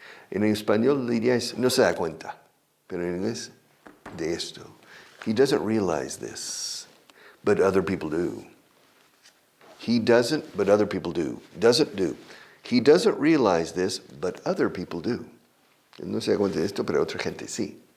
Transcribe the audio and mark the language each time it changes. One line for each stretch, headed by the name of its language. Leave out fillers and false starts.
Spanish: En español diría no se da cuenta. Pero en inglés, de esto.
English: He doesn't realize this, but other people do. He doesn't, but other people do. Doesn't do. He doesn't realize this, but other people do.
Spanish: No se da cuenta de esto, pero otra gente sí.